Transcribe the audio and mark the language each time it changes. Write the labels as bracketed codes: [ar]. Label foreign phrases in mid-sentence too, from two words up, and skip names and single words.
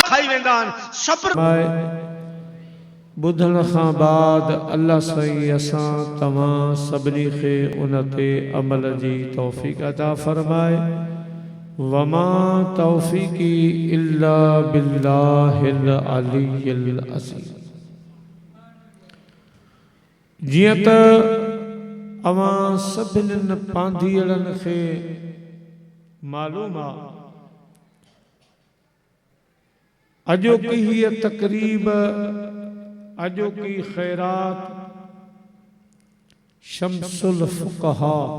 [sd] वेंदा आहिनि सब्र ॿुधण खां बाद अल्लाह साईं असां तव्हां सभिनी खे उन ते अमल जी तौफ़ीक़ अता फरमाए [ar] وما توفيقي إلا بالله العلي العظيم. [sd] जीअं त अवां सभिनीनि पांधीअड़नि खे मालूम आहे अॼोकी हीअ तक़रीब अॼोकी ख़ैरात शम्सुल फ़ुक़हा